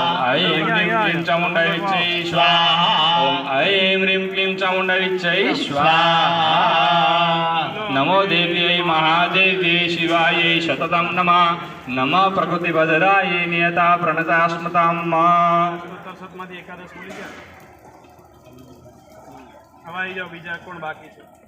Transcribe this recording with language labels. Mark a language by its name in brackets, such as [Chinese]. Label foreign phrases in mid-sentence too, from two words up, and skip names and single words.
[Sanskrit] ओम ऐं ह्रीं क्लीं चामुण्डाय विच्चै स्वाहा। ओम ऐं ह्रीं क्लीं चामुण्डाय विच्चै स्वाहा। नमो देव्यै महादेव्यै शिवायै शततं नमः। नमः प्रकृतिभद्रायै नियता प्रणता स्मृतां [Gujarati] एकादश मળી ગયા હવે આવી જાઓ બીજા કોણ બાકી છે।